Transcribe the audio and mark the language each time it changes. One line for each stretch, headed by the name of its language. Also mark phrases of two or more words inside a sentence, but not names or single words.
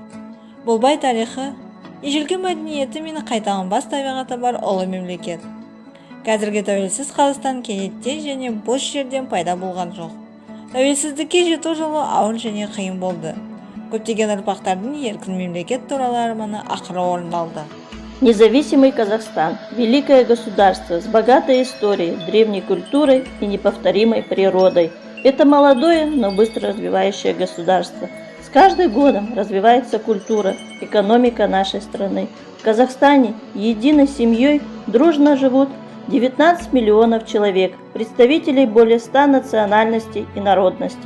Kazakh: Бұл бай тарихы, ежелгі мәдениеті мен қайталанбас табиғаты бар ұлы мемлекет. Қазіргі тәуелсіз Қазақстан кенеттен және бос жерден пайда болған жоқ. Тәуелсіздікке жету жолы ауыр және қиын болды. Көптеген ұрпақтардың еркін мемлекет туралы арманы ақыры орындалды.
Russian: Независимый Казахстан – великое государство с богатой историей, древней культурой и неповторимой природой. Это молодое, но быстро развивающее государство. С каждым годом развивается культура, экономика нашей страны. В Казахстане единой семьей дружно живут 19 миллионов человек, представителей более 100 национальностей и народностей.